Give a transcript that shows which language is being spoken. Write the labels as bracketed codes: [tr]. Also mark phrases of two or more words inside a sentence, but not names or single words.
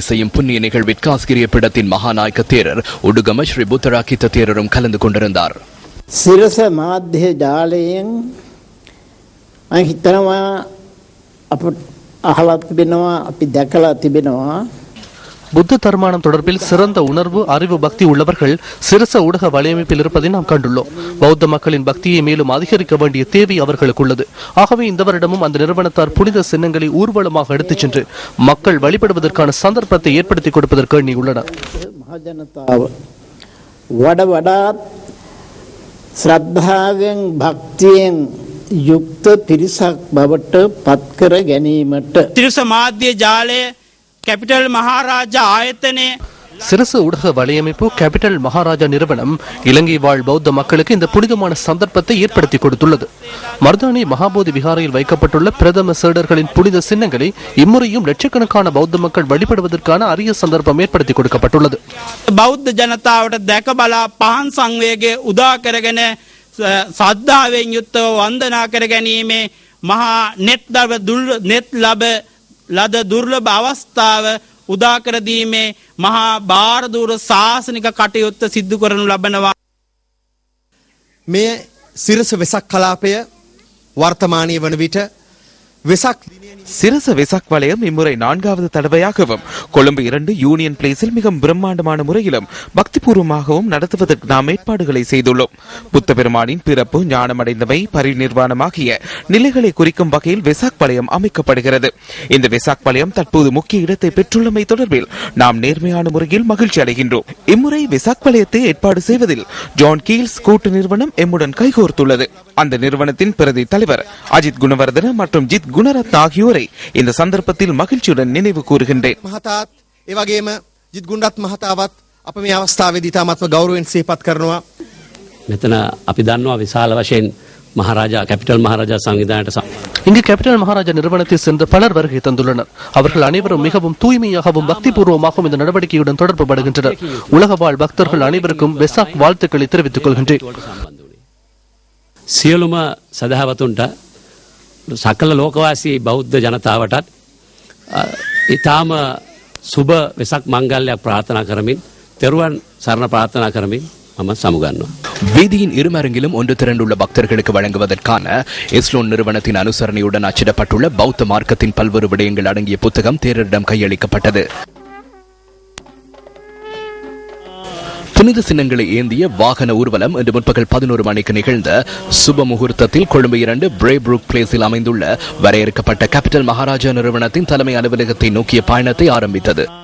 [ta] செய்யும் புண்ணிய நிகழ்விற்கு ஆஸ்கிரிய பீடத்தின் மகாநாயக்க தேரர் உடுகம ஸ்ரீ புத்தராக்கித்த தேரரும் கலந்து கொண்டிருந்தார். [si] சிரச மாத்திய ஜாலයෙන් හිතනවා අප අහලා තිබෙනවා අපි දැකලා තිබෙනවා. [ta] புத்த தர்மானம் தொடர்பில் சிறந்த உணர்வு அறிவு பக்தி உள்ளவர்கள் சிரச ஊடக வலையமைப்பில் இருப்பதை நாம் கண்டுள்ளோம். பௌத்த மக்களின் பக்தியை மேலும் அதிகரிக்க வேண்டிய தேவை அவர்களுக்கு உள்ளது. ஆகவே இந்த வருடமும் அந்த நிறுவனத்தார் புனித சின்னங்களை ஊர்வலமாக எடுத்துச் சென்று மக்கள் வழிபடுவதற்கான சந்தர்ப்பத்தை ஏற்படுத்தி கொடுப்பதற்கு எண்ணியுள்ளனர். [si] ශ්‍රද්ධාවෙන් භක්තියෙන් යුක්ත පිරිසක් බවට පත්කර ගැනීමට තිරස මාධ්‍ය ජාලය கேபிட்டல் மகாராஜா ஆயத்தனே [ta] சிரச ஊடக வலையமைப்பு கேபிட்டல் மகாராஜா நிறுவனம் இலங்கை வாழ் பௌத்த மக்களுக்கு இந்த புனிதமான சந்தர்ப்பத்தை ஏற்படுத்தி கொடுத்துள்ளது. மர்தானி மகாபோதி விகாரையில் வைக்கப்பட்டுள்ள பிரதம சீடர்களின் புனித சின்னங்களை இம்முறையும் லட்சக்கணக்கான பௌத்த மக்கள் வழிபடுவதற்கான அரிய சந்தர்ப்பம் ஏற்படுத்தி கொடுக்கப்பட்டுள்ளது. [si] பௌத்த ஜனතාවට දැක බලා පහන් සංවේගය උදා කරගෙන සද්ධාවෙන් යුක්තව වන්දනා කර ගැනීමේ මහා net ලබ ලද දුර්ලභ අවස්ථාව උදා කර දීමේ මහා බාරදූර ශාසනික කටයුත්ත සිදු කරනු ලබනවා. මේ සිරස වෙසක් කලාපය වර්තමානීය වන විට [ta] வெசாக் சிரச வெசாக் வலயம் இம்முறை 4வது தடவையாகவும் கொழும்பு 2 யூனியன் பிளேஸில் மிக பிரம்மாண்டமான முறையிலும் பக்திபூர்வமாகவும் நடத்துவதற்கு நாம் ஏற்பாடுகளை செய்துள்ளோம். புத்த பெருமானின் பிறப்பு, ஞானமடைந்தவை, பரிநிர்வாணமாகிய நிலைகளை குறிக்கும் வகையில் வெசாக் வலயம் அமைக்கப்படுகிறது. இந்த வெசாக் வலயம் தற்போது முக்கிய இடத்தை பெற்றுள்ளமை தொடர்பில் நாம் நேர்மையான முறையில் மகிழ்ச்சி அடைகின்றோம். இம்முறை வெசாக் வலயத்தை ஏற்பாடு செய்வதில் ஜான் கீல்ஸ் கூட்டு நிறுவனம் எம்முடன் கைகோர்த்துள்ளது. அந்த நிறுவனத்தின் பிரதி தலைவர் அஜித் குணவர்தன மற்றும் ஜித் குணரத்ன ஆகியோரை இந்த சந்தர்ப்பத்தில் மகிழ்ச்சியுடன் நினைவு கூறுகின்றேன். [si] මහතාත් ඒ වගේම ජිත් ගුණරත්න මහතාවත් අප මේ අවස්ථාවේදී තාමත්ම ගෞරවයෙන් සිහිපත් කරනවා. මෙතන අපි දන්නවා විශාල වශයෙන් மகாராஜா கேபிட்டல் மகாராஜா சங்கிதானට [ta] இங்கு கேபிட்டல் மகாராஜா நிறுவனத்தில் சென்று பலர் வருகை தந்துள்ளனர். அவர்கள் அனைவரும் மிகவும் தூய்மையாகவும் பக்தி பூர்வமாகவும் இந்த நடவடிக்கையுடன் தொடர்பு படுகின்றனர். உலக வாழ் பக்தர்கள் அனைவருக்கும் வெசாக் வாழ்த்துக்களை தெரிவித்துக் கொள்கின்றேன். [si] සියලුම සදහවතුන්ට සකල ලෝකවාසී බෞද්ධ ජනතාවටත් ඉතාම සුබ වෙසක් මංගල්‍යයක් ප්‍රාර්ථනා කරමින් තෙරුවන් සරණ ප්‍රාර්ථනා කරමින් මම සමුගන්නවා. [ta] வீதியின் இருமரங்கிலும் ஒன்று திரண்டுள்ள பக்தர்களுக்கு வழங்குவதற்கான எஸ்லோன் நிறுவனத்தின் அனுசரணையுடன் அச்சிடப்பட்டுள்ள பௌத்த மார்க்கத்தின் பல்வேறு விடயங்கள் அடங்கிய புத்தகம் தேரரிடம் கையளிக்கப்பட்டது. புனித சின்னங்களை ஏந்திய வாகன ஊர்வலம் இன்று முற்பகல் 11 மணிக்கு நிகழ்ந்த சுப முகூர்த்தத்தில் கொழும்பு 2 பிரேப்ரூக் பிளேஸில் அமைந்துள்ள வரையறுக்கப்பட்ட கேபிட்டல் மகாராஜா நிறுவனத்தின் தலைமை அலுவலகத்தை நோக்கிய பயணத்தை ஆரம்பித்தது.